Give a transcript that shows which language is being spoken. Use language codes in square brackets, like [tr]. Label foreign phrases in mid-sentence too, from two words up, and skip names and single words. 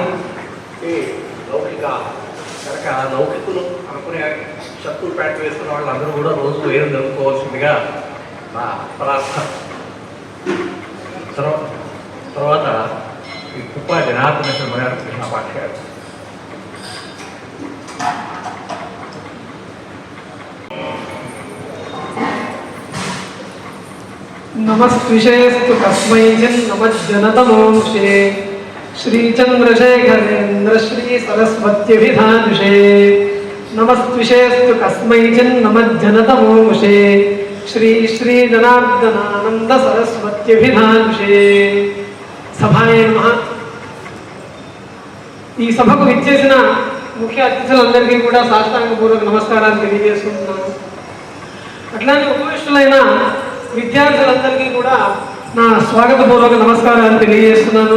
[te] లౌకిక కనుక లౌకికులు అనుకునే శత్రువు ప్యాంట్ వేసుకున్న వాళ్ళు అందరూ కూడా రోజు వేదం జరుపుకోవాల్సిందిగా నా ప్రార్థన. తర్వాత ఈ కుప్ప జనార్దన శర్మ గారు కృష్ణ పాఠ్యాలు. [sa] नमस्विषेस्तु कस्मैचिन् नमज्जनतमोंषे श्रीचन्द्रशेखरेन्द्र श्री सरस्वत्यभिधानुषे। नमस्विषेस्तु कस्मैचिन् नमज्जनतमोंषे శ్రీ శ్రీ జనార్దనానంద సరస్వత్యభిధాంశే సభాయే నమః. [te] ఈ సభకు విచ్చేసిన ముఖ్య అతిథులందరికీ కూడా సాష్టాంగపూర్వక నమస్కారాలు తెలియజేసుకుంటున్నాను. అట్లానే ఉపవిష్టులైన విద్యార్థులందరికీ కూడా నా స్వాగతపూర్వక నమస్కారాలు తెలియజేస్తున్నాను.